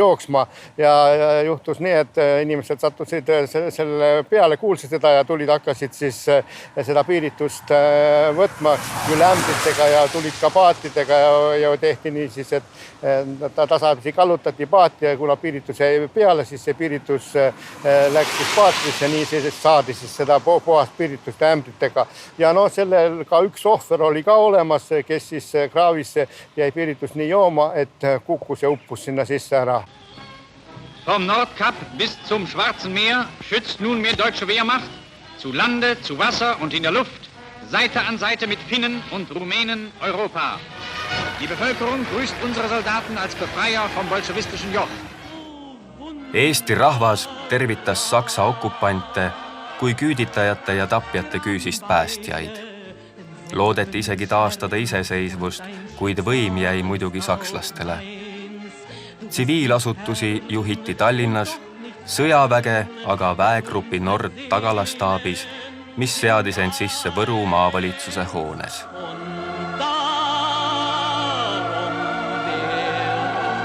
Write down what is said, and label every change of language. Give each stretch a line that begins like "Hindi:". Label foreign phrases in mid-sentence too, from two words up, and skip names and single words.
Estonian: jooksma ja juhtus nii, et inimesed sattusid selle peale, kuulsid seda ja tulid, hakkasid siis seda piiritust võtma küll ämbritega ja tulid ka paatidega ja tehti nii siis, et tasapisi kallutati paati ja kuna piiritus jäi peale, siis see piiritus läks siis paatrisse, nii siis saadi siis seda puhast piiritust ämbritega. Ja no sellel ka üks ohver oli ka olemas, kes siis kraavisse jäi piiritus nii jooma, et kukkus ja uppus sinna sisse ära.
German: Vom Nordkap bis zum Schwarzen Meer schützt nunmehr deutsche Wehrmacht zu Lande, zu Wasser und in der Luft, Seite an Seite mit Finnen und Rumänen Europa. Die Bevölkerung grüßt unsere Soldaten als Befreier vom bolschewistischen Joch.
Estonian: Eesti rahvas tervitas Saksa okupante kui küüditajate ja tapjate küüsist päästjaid. Loodeti isegi taastada iseseisvust, kuid võim jäi muidugi sakslastele. Tsiviilasutusi juhiti Tallinnas, sõjaväge aga väegrupi Nord tagalastaabis, mis seadis end sisse Võru maavalitsuse hoones.